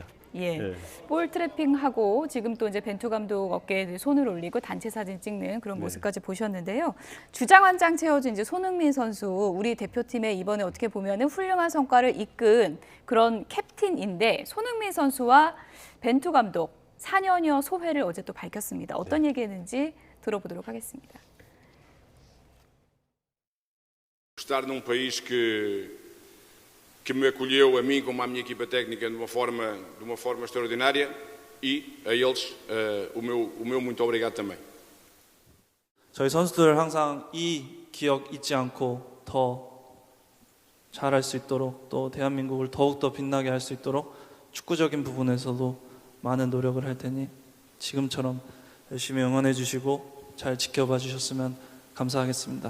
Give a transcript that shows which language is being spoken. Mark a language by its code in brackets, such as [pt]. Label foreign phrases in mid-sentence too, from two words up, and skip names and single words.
[ko] 볼 트래핑하고 지금 또 이제 벤투 감독 어깨에 손을 올리고 단체 사진 찍는 그런 모습까지 보셨는데요. 주장 한 장 채워준 이제 손흥민 선수 우리 대표팀에 이번에 어떻게 보면은 훌륭한 성과를 이끈 그런 캡틴인데 손흥민 선수와 벤투 감독 4년여 소회를 어제 또 밝혔습니다. 어떤 얘기했는지 들어보도록 하겠습니다. [pt] Estar num país que me acolheu a mim como à minha equipa técnica de uma forma extraordinária e a eles o meu muito obrigado também. [ko] 저희 선수들 항상 이 기억 잊지 않고 더 잘할 수 있도록 또 대한민국을 더욱더 빛나게 할 수 있도록 축구적인 부분에서도 많은 노력을 할 테니 지금처럼 열심히 응원해 주시고 잘 지켜봐 주셨으면 감사하겠습니다.